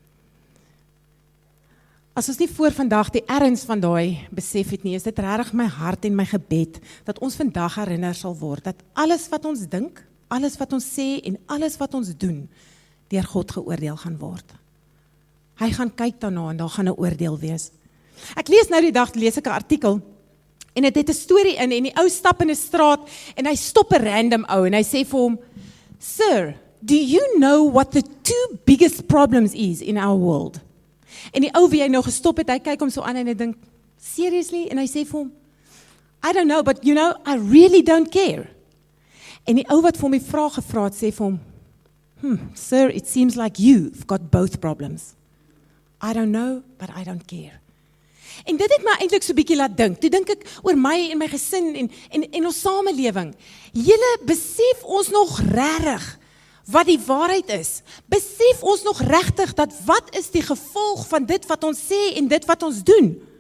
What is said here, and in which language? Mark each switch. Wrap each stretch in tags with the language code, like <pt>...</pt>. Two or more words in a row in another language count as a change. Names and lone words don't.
<af>As ons nie voor vandag die erns van daai besef het nie, is dit regtig my hart en my gebed, dat ons vandag herinner sal word, dat alles wat ons dink, alles wat ons sê, en alles wat ons doen, deur God geoordeel gaan word. Hy gaan kyk daarna, en daar gaan 'n oordeel wees. Ek lees nou die dag, lees ek 'n artikel, en dit het 'n storie in, en die ou stap in 'n straat, en hy stop 'n random ou, en hy sê vir hom,</af> <en>Sir, do you know what the 2 biggest problems is in our world?</en> <af>En die ou wie hy nou gestop het, hy kyk hom so aan en hy dink, seriously? En hy sê vir hom,</af> <en>I don't know, but you know, I really don't care.</en> <af>En die ou wat vir hom die vraag gevra het, sê vir hom,</af> <en>Sir, it seems like you've got both problems. I don't know, but I don't care.</en> <af>En dit het my eintlik so bietjie laat dink. Toe dink ek oor my en my gesin en ons samelewing. Julle, besef ons nog regtig wat die waarheid is? Besef ons nog regtig dat wat is die gevolg van dit wat ons sê en dit wat ons doen?</af>